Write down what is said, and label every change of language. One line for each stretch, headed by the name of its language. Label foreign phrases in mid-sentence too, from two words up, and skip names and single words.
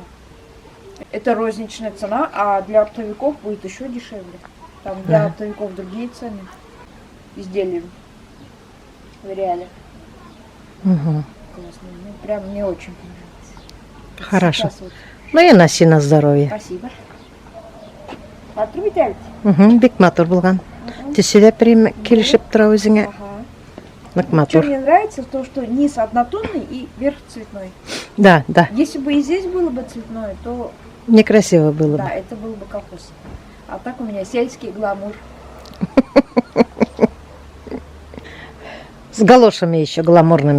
Russian: Это розничная цена, а для оптовиков будет еще дешевле. Там для оптовиков другие цены. Изделия в реале. Классно. Ну, прям мне очень понравилось. Хорошо. Вот. Ну и носи на здоровье. Спасибо. Отрубите?
Tatar: Бик матур булган. Тесиде прим килишип тора өзіңе. Нык
Russian: Что
Tatar: матур.
Russian: мне нравится, то что низ однотонный и верх цветной. Да, да. Если бы и здесь было бы цветное, то Некрасиво было да, бы. это был бы колхоз. А так у меня сельский гламур. С галошами еще гламурными.